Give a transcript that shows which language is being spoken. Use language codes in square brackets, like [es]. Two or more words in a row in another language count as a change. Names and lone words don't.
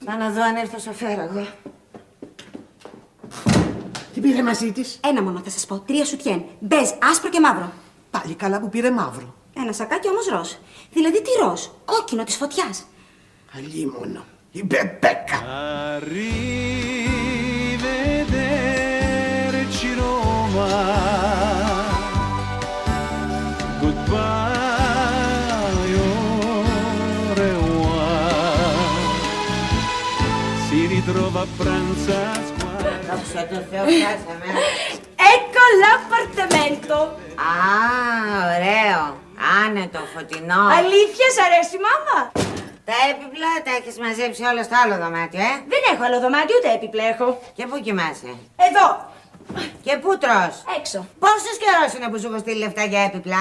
[el] Θα να δω αν έρθω σοφέρα εγώ. Τι πήρε μαζί της? Ένα μόνο θα σας πω, 3 σουτιέν. Μπέζ, άσπρο και μαύρο. Πάλι καλά που πήρε μαύρο. Ένα σακάκι όμως ροζ. Δηλαδή τι ροζ, κόκκινο της φωτιάς. Αλίμονο, η Μπεμπέκα. [it] Arrivederci Roma. [en] Goodbye, [fr] au revoir. [it] Si ritrova a pranzo a squadra. [el] Δόξα τω Θεώ, φτάσαμε. [it] Ecco l'appartamento. [el] Α, ωραίο. Άνετο, φωτεινό. Αλήθεια, σ' αρέσει, μάμα? Τα έπιπλα τα έχεις μαζέψει όλα στο άλλο δωμάτιο, Δεν έχω άλλο δωμάτιο, ούτε έπιπλα έχω. Και πού κοιμάσαι? Εδώ, Και πού τρως? έξω. Πόσος καιρός είναι που σου έχω στείλει λεφτά για έπιπλα?